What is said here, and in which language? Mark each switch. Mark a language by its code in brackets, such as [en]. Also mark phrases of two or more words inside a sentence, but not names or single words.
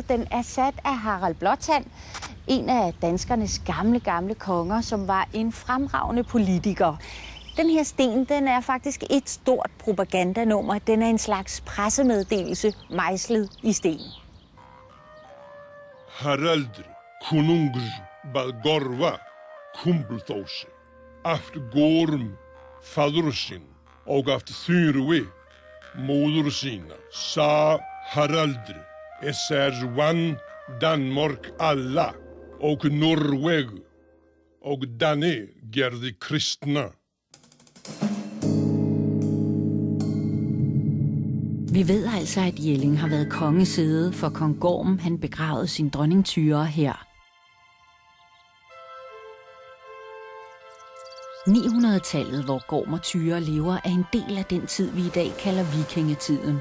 [da] Den er sat af Harald Blåtand, en af danskernes gamle konger, som var en fremragende politiker. Den her sten, den er faktisk et stort propagandanummer. Den er en slags pressemeddelelse mejslet i sten. [non] Harald konungur bað Gorva kumbulþósi aftur Gorm fadur sin og aftur Þyrvi móður sína sa Harald vann Danmark alla og Noreg og Danne gerði kristna. [da] Vi ved altså, at Jelling har været kongesæde, for kong Gorm han begravede sin dronning Thyra her. 900-tallet, hvor Gorm og Thyra lever, er en del af den tid, vi i dag kalder vikingetiden.